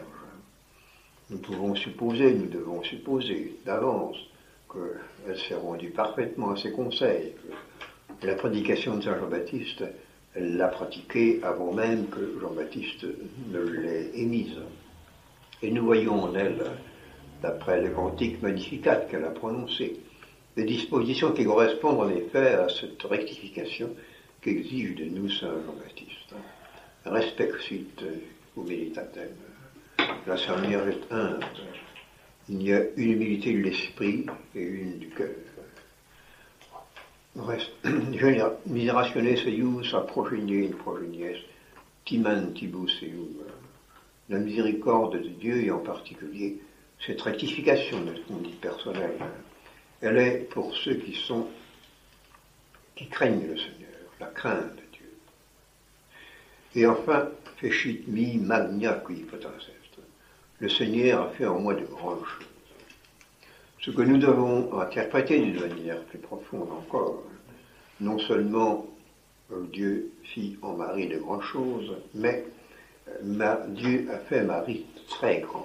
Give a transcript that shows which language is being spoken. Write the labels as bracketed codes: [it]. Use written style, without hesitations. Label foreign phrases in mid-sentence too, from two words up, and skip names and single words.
[fr] Nous devons supposer d'avance qu'elle s'est rendue parfaitement à ses conseils, que la prédication de Saint Jean-Baptiste, elle l'a pratiquée avant même que Jean-Baptiste ne l'ait émise. Et nous voyons en elle, d'après le cantique Magnificat qu'elle a prononcé, des dispositions qui correspondent en effet à cette rectification qu'exige de nous Saint Jean-Baptiste. [la] Respexit humilitatem. [fr] La Sainte Vierge est humble. Il y a une humilité de l'esprit et une du cœur. [la] Miserationes eius a progenie progenies, timantibus eius. [fr] La miséricorde de Dieu, et en particulier cette rectification de notre conduite personnelle, elle est pour ceux qui craignent le Seigneur, la crainte de Dieu. Et enfin, [la] fecit mi magna qui potens est. [fr] Le Seigneur a fait en moi de grandes choses. Ce que nous devons interpréter d'une manière plus profonde encore, non seulement Dieu fit en Marie de grandes choses, mais Dieu a fait Marie très grande.